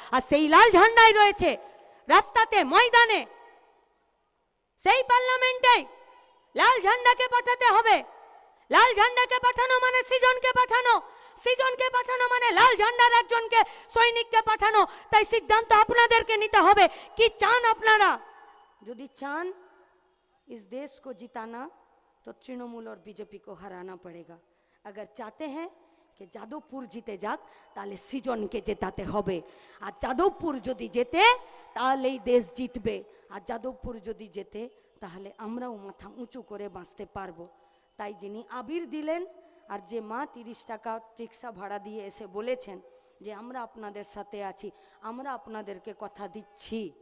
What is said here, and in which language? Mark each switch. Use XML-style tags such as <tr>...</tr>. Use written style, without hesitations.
<bn>আর সেই লাল ঝান্ডাই রয়েছে রাস্তাতে, ময়দানে, সেই পার্লামেন্টে লাল ঝান্ডাকে পাঠাতে হবে। লাল ঝান্ডাকে পাঠানো মানে সৃজনকে পাঠানো, সৃজনকে পাঠানো মানে লাল ঝান্ডার একজনকে সৈনিককে পাঠানো। তাই সিদ্ধান্ত আপনাদেরকে নিতে হবে, কি চান আপনারা। যদি চান</bn> <hi>इस देश को जिताना तो तृणमूल और बीजेपी को हराना पड़ेगा। अगर चाहते हैं कि</hi> <bn>যাদবপুর জিতে যাক তাহলে সৃজনকে জেতাতে হবে। আর যাদবপুর যদি জেতে তাহলেই দেশ জিতবে। আর যাদবপুর যদি জেতে তাহলে আমরাও মাথা উঁচু করে বাঁচতে পারবো। তাই যিনি আবির দিলেন আর যে মা 30 টাকা রিক্সা ভাড়া দিয়ে এসে বলেছেন যে আমরা আপনাদের সাথে আছি, আমরা আপনাদেরকে কথা দিচ্ছি,</bn>